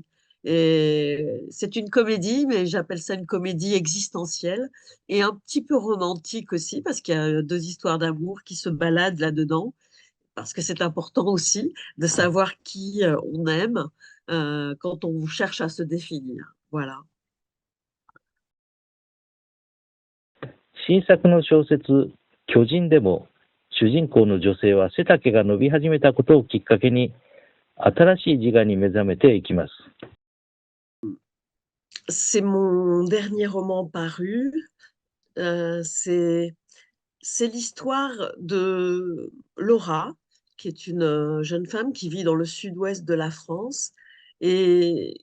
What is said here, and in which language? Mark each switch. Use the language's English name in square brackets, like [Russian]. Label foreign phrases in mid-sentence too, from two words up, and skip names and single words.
[French] Et c'est une comédie, mais j'appelle ça une comédie existentielle et un petit peu romantique aussi, parce qu'il y a deux histoires d'amour qui se baladent là-dedans, parce que c'est important aussi de savoir qui on aime quand on cherche à se définir. Voilà. [Japanese] 新作の小説、巨人でも、主人公の女性は背丈が伸び始めたことをきっかけに、新しい自我に目覚めていきます。 [French] C'est mon dernier roman paru. C'est l'histoire de Laura, qui est une jeune femme qui vit dans le sud-ouest de la France et